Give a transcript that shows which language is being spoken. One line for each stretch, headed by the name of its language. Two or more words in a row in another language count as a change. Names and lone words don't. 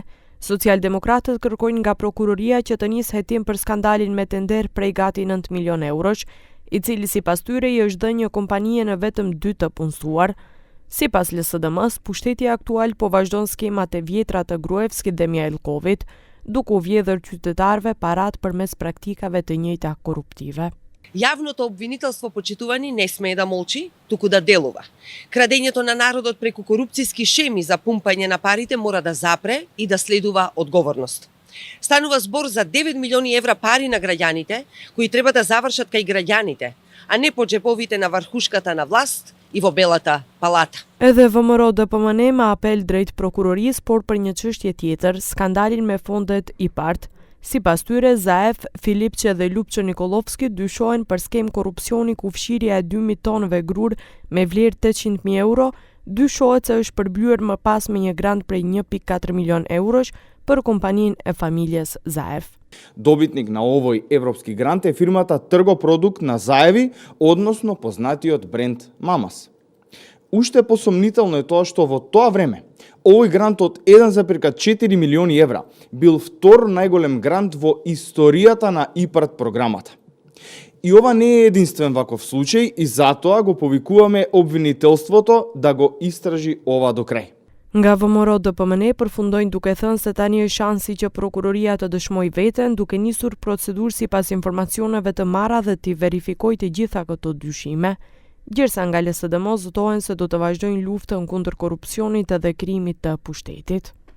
Albanian: Socialdemokratët kërkojnë nga prokuroria që të nisë hetim për skandalin me tender prej gati 9 milion eurosh, i cili sipas tyre i është dhënë një kompanie në vetëm 2 të punësuar. Sipas LSDM-s, pushteti aktual po vazhdon skemat e vjetra të Gruevskit dhe Mjailkovit, duke u vjedhur qytetarëve parat përmes praktikave të njëjta korruptive.
Macedonian: Јавното обвинителство, почитувани, не смее да молчи, туку да делува. Крадењето на народот преку корупцијски шеми за пумпање на парите мора да запре и да следува одговорност. Станува збор за 9 милиони евра пари на граѓаните, кои треба да завршат кај граѓаните, а не по джеповите на врхушката на власт и во Белата палата.
Albanian: Edhe VMRO-DPMN me apel drejt prokurorisë, por për një çështje tjetër, skandalin me fondet IPART. Sipas tyre, Zaev, Filipçe dhe Lupço Nikolovski dyshohen për skem korrupsioni ku fshirja e 2 tonëve grur me vlerë 800.000 euro dyshohet se është përblyer më pas me një grant prej 1.4 milion eurosh për kompaninë e familjes Zaev.
Macedonian: Добитник на овој европски грант е фирмата Тргопродукт на Заеви, односно познатиот бренд Мамас. Уште посомнително е тоа што во тоа време овој грант од 1,4 милиони евра бил втор најголем грант во историјата на ИПАРТ програмата. И ова не е единствен ваков случај и затоа го повикуваме обвинителството да го истражи ова до крај.
Albanian: Nga VMRO-DPMN përfundojnë duke thënë se tani është shansi që prokuroria të dëshmojë veten, duke nisur procedurë sipas informacioneve të marra dhe të verifikojë të gjitha këto dyshime. Gjithsa nga LSDM zotohen se do të vazhdojnë luftën kundër korrupsionit edhe krijimit të pushtetit.